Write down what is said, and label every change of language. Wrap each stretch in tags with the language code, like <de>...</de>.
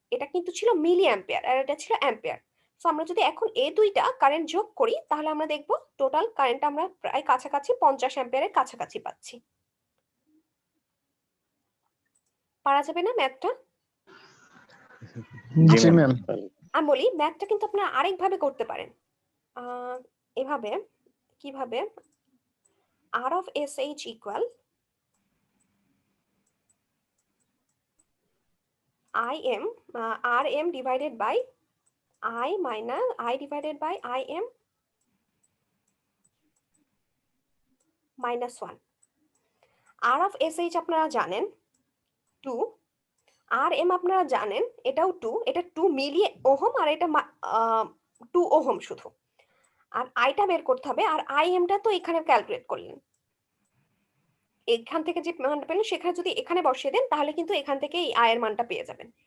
<bn>এটা কিন্তু ছিল মিলি অ্যাম্পিয়ার আর এটা ছিল অ্যাম্পিয়ার। সো আমরা যদি এখন এই দুইটা কারেন্ট যোগ করি, তাহলে আমরা দেখব টোটাল কারেন্ট আমরা প্রায় কাছাকাছি 50 অ্যাম্পিয়ারের কাছাকাছি পাচ্ছি। পারা যাবে না ম্যাথটা? জি জি ম্যাম। ম্যাম। আমি বলি ম্যাথটা কিন্তু আপনারা আরেকভাবে করতে পারেন। এভাবে কিভাবে?</bn> <en>R of SH equal IM RM divided by I minus I divided by IM minus 1.</en> <bn>R of SH আপনারা জানেন 2, RM আপনারা জানেন এটাও 2, এটা 2 মিলি ওহম আর এটা 2 ওহম শুধু। আর আইটা বের করতে হবে, আর IMটা তো এখানে ক্যালকুলেট করলেন, এখান থেকে যে মানটা পেলেন সেখানে যদি এখানে বসিয়ে দেন, তাহলে কিন্তু এখান থেকে এই আয়ের মানটা পেয়ে যাবেন।</bn>